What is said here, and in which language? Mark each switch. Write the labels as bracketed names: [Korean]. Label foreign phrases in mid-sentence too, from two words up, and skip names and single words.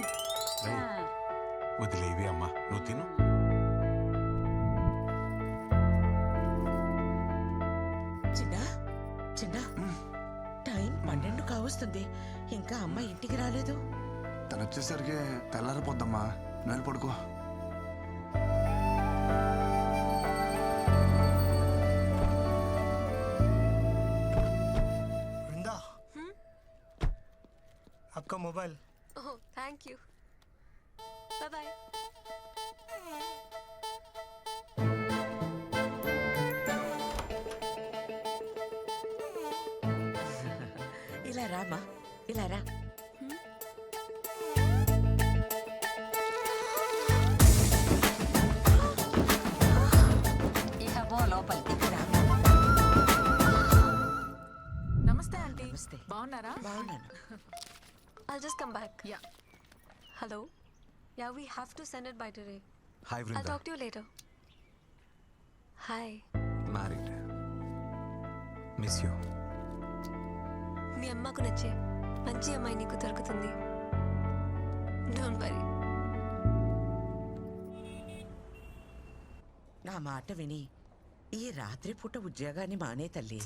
[Telugu] వదిలేవి అమ్మా, నువ్వు తిను. చిన్నా చిన్నా, టైం 12 కావస్తుంది, ఇంకా అమ్మ ఇంటికి రాలేదు. తను వచ్చేసరికి తెల్లారిపోద్దమ్మా, నేను పడుకో. [Hindi] वृंदा, आपका मोबाइल। [English] Oh thank you, bye bye. [Telugu] ఇలా రామా, ఇలా రా. ఇక పో లోపలికి. నమస్తే ఆంటీ. నమస్తే. బాగున్నారా? బాగున్నాను. [English] I'll just come back. Yeah. Hello. Yeah, we have to send it by today. హాయ్ I'll వృందా. talk to you later. Hi. మ్యారీడ్. Miss you. [Telugu] మీ అమ్మకు నచ్చే మంచి అమ్మాయి నీకు దొరుకుతుంది. [English] Don't worry. [Telugu] నా మాట విని ఈ రాత్రి పూట ఉద్యోగాన్ని మానే తల్లి.